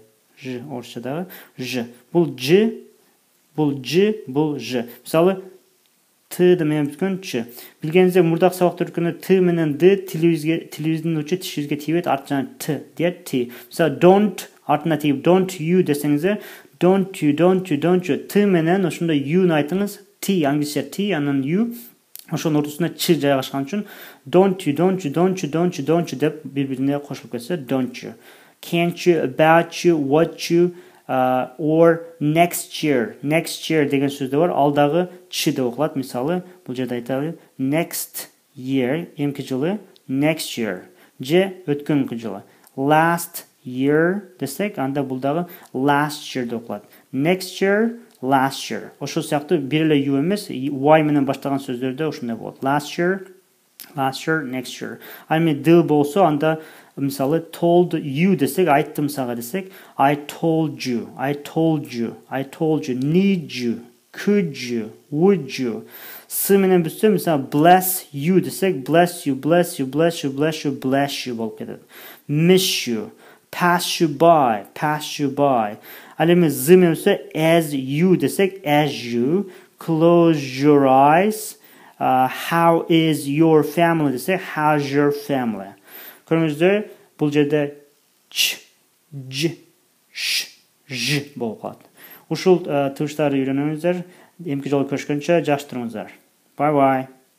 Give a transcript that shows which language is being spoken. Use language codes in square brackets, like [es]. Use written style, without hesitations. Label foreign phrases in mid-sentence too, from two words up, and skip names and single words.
[ky] J, орусчадагы j. Бул j, бул j. Мисалы, t менен бүткөн ч. Билгениңиздей, мурдак сабакта өткөндө t менен d тилибиздин учу тишибизге тийбейт, артынан t дейт, t. Мисалы, don't артына тийип [en] don't you [ky] десеңиздер, [en] don't you. [ky] T менен ошондо you-ну айтыңыз, t, англисча t, анан you. Ошонун ортосуна ч жайгашкан үчүн [en] don't you [ky] деп бири-бирине кошулуп кетсе, [en] don't you. Can't you, about you, what you, or next year [ky] деген сөздө бар. Алдагы ч деп окулат. Мисалы, бул жерде айталы [en] next year, [ky] эмки жылы, [en] next year. [ky] Же өткөнкү жылы. [en] Last year [ky] десек, анда бул дагы [en] last year [ky] деп окулат. [en] Next year, last year. [ky] Ошол сыяктуу бир эле you эмес, y менен баштаган сөздөрдө ошондой болот. [en] Last year, next year. [ky] Ал эми d болсо, анда мисалы [en] told you [ky] десек, айттым сага десек, [en] I told you, need you, could you, would you. [ky] S менен бүтсө, мисалы [en] bless you [ky] десек, [en] bless you [ky] болуп кетет. [en] Miss you, pass you by. [ky] Ал эми z менен бүтсө, [en] as you десек, as you, close your eyes, how is your family десек, how's your family. [ky] Көрүңүздөр, бул жерде ч, ж, ш, ж болуп калат. Ушул тыбыштарды үйрөнүңүздөр. Эмки жолу көрүшкөнчө жакшы туруңуздар. [en] Bye bye.